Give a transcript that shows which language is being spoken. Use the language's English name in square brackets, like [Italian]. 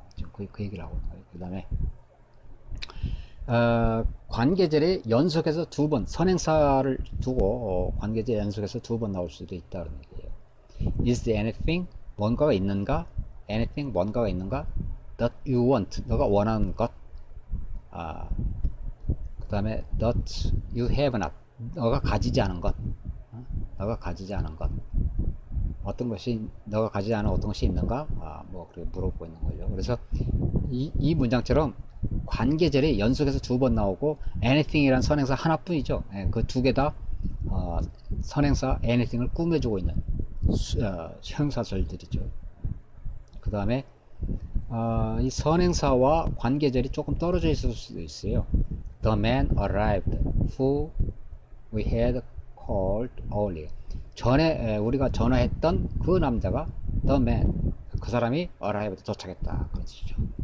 [Korean] 지금 그 얘기를 하고 있는 거예요. 그 다음에 관계절이 연속해서 두 번 선행사를 두고 관계절 연속해서 두 번 나올 수도 있다는 얘기예요. [English] Is there anything [Korean] 뭔가가 있는가? anything 뭔가가 있는가? [English] that you want [Korean] 너가 원하는 것. 그 다음에 [English] that you have not [Korean] 너가 가지지 않은 것. 너가 가지지 않은 것. 어떤 것이 너가 가지지 않은 어떤 것이 있는가? 뭐 그렇게 물어보고 있는 거죠. 그래서 이 문장처럼 관계절이 연속해서 두 번 나오고 anything이란 선행사 하나뿐이죠. 그 두 개 다 선행사 anything을 꾸며주고 있는 형사절들이죠. 그 다음에 이 선행사와 관계절이 조금 떨어져 있을 수도 있어요. [English] The man arrived who we had called earlier. [Korean] 전에 우리가 전화했던 그 남자가 the man 그 사람이 arrived 도착했다 그런 뜻이죠.